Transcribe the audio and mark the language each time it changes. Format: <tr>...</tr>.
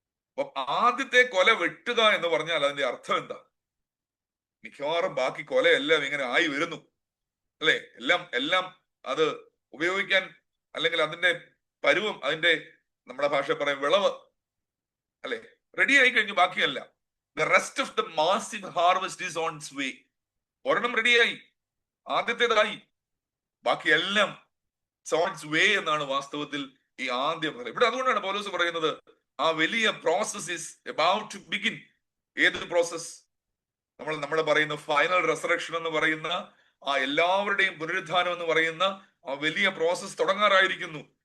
<ml>അപ്പൊ ആദ്യത്തെ കൊല വെട്ടുക എന്ന് പറഞ്ഞാൽ അതിന്റെ അർത്ഥം എന്താ? മിക്കവാറും ബാക്കി കൊലയെല്ലാം ഇങ്ങനെ ആയി വരുന്നു, അല്ലെ? എല്ലാം അത് ഉപയോഗിക്കാൻ, അല്ലെങ്കിൽ അതിന്റെ പരുവം, അതിന്റെ നമ്മുടെ ഭാഷ പറയും വിളവ്, അല്ലെ, റെഡി ആയി കഴിഞ്ഞു. ബാക്കിയല്ല,</ml> <en>the rest of the massive harvest is on its way.</en> <ml>ഒരെണ്ണം റെഡിയായി, ആദ്യത്തേതായി, ബാക്കിയെല്ലാം</ml> <en>on its way</en> <ml>എന്നാണ് വാസ്തവത്തിൽ ഈ ആദ്യ ഫലം. ഇവിടെ അതുകൊണ്ടാണ് പൗലോസ് പറയുന്നത്, ആ വലിയ</ml> <en>Process is about to begin. ഏത് process?</en> <ml>നമ്മൾ പറയുന്ന ഫൈനൽ റെസറക്ഷൻ എന്ന് പറയുന്ന ആ എല്ലാവരുടെയും പുനരുദ്ധാനം എന്ന് പറയുന്ന ആ വലിയ പ്രോസസ് തുടങ്ങാറായിരിക്കുന്നു.</ml>